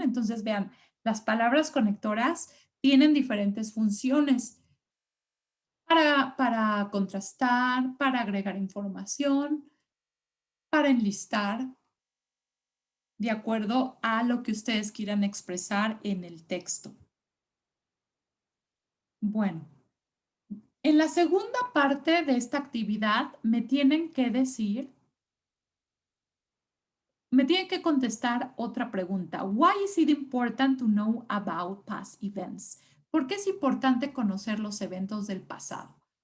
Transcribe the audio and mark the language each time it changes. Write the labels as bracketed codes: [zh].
[es] Entonces, vean, las palabras conectoras tienen diferentes funciones para contrastar, para agregar información, para enlistar de acuerdo a lo que ustedes quieran expresar en el texto. Bueno, en la segunda parte de esta actividad me tienen que contestar otra pregunta. [en] Why is it important to know about past events? [es] ¿Por qué es importante conocer los eventos del pasado?